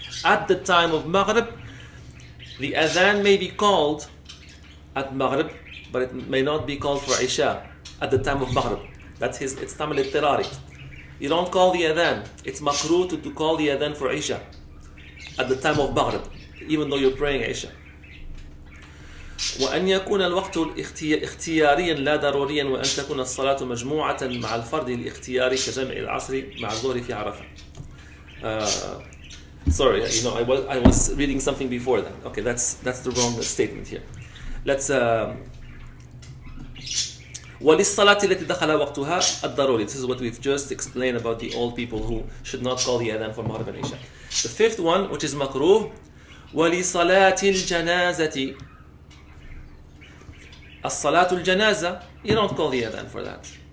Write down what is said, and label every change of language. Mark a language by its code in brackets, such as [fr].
[en] At the time of Maghrib, the adhan may be called at Maghrib, but it may not be called for Isha at the time of Maghrib. It's Tamil al-Tirari. You don't call the adhan. It's makruh to call the adhan for Isha at the time of Maghrib, even though you're praying Isha. [ar] وأن يكون الوقت اختياريا لا ضروريا وأن تكون الصلاة مجموعة مع الفرد الاختياري كجمع العصر مع الظهر في عرفة. [en] Sorry, I was reading something before that. Okay, that's the wrong statement here. [ar] Let's وللصلاة التي دخل وقتها الضروري. [en] This is what we've just explained about the old people who should not call the adhan for Maghrib and Isha. The fifth one, which is makruh, [ar] ولصلاة الجنازة. الصلاة الجنازة, [en] you don't call the adhan for that.